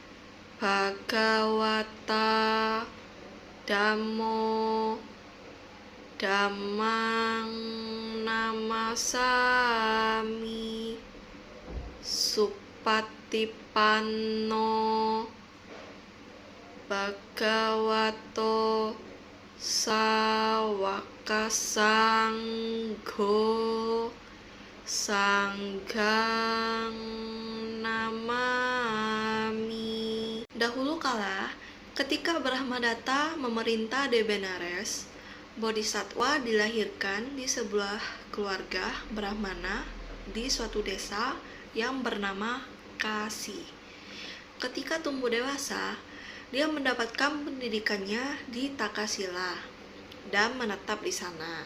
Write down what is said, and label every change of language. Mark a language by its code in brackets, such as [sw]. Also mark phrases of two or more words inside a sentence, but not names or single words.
[pi] Bhagawata Dhammo Dhammang Namasami Supatipanno Bhagavato Sawaka Sangho Sanghang Namami. [id] Dahulu kala, ketika Brahmadatta memerintah Debenares, Bodhisattva dilahirkan di sebuah keluarga Brahmana di suatu desa yang bernama Kasi. Ketika tumbuh dewasa, dia mendapatkan pendidikannya di Takasila dan menetap di sana.